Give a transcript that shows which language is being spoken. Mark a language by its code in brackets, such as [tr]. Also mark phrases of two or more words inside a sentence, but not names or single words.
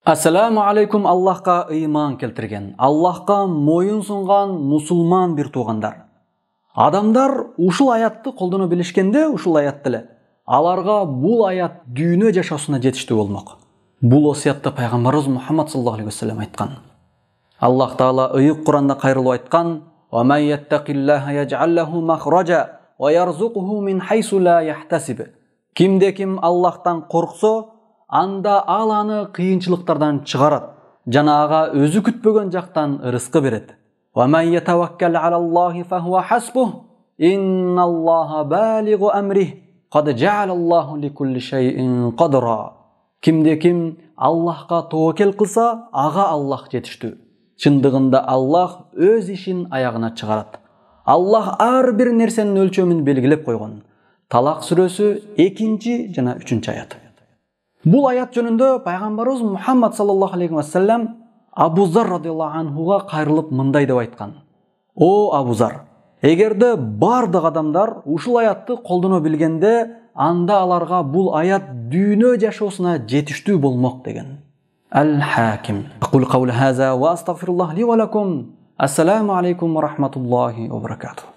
[ar] السلام عليكم, [kk] Аллахқа ыйман келтірген, Аллахқа мойын сұнған мұсылман бір туғандар. [ky] Адамдар ушул аятты колдоно билишкенде, ушул аят тиле аларга бул аят дүйнө жашоосуна жетиштүү болмок. Бул осуятты пайгамбарыбыз Мухаммад [ar] صلى الله عليه وسلم [ky] айткан. Аллах Таала ыйык Куранда кайрылып айткан: [ar] "ومن يتق الله يجعل له مخرجا ويرزقه من حيث لا يحتسب." [ky] Кимде-ким Аллахтан корксо, анда ал аны кыйынчылыктардан чыгарат, жана ага өзү күтпөгөн жактан ырыскы берет. [ar] ومن يتوكل على الله فهو حسبه. إن الله بالغ أمره قد جعل الله لكل شيء قدرا. [ky] Кимде-ким Аллахка тоокел кылса, ага Аллах жетиштүү. Чындыгында Аллах өз ишин аягына чыгарат. Аллах ар бир нерсенин өлчөмүн белгилеп койгон. Талак сүрөсү 2 жана 3 аят. Бул аят жөнүндө пайгамбарыбыз Мухаммад [ar] صلى الله عليه وسلم [ky] Абу Зар [ar] رضي الله عنه [ky] кайрылып мындай деп айткан: "О Абу Зар, эгерде бардык адамдар ушул аятты колдоно билгенде, анда аларга бул аят дүйнө жашоосуна жетиштүү болмок" деген. Ал-Хаким. [ar] أقول قولي هذا وأستغفر الله لي ولكم. السلام عليكم ورحمة الله وبركاته.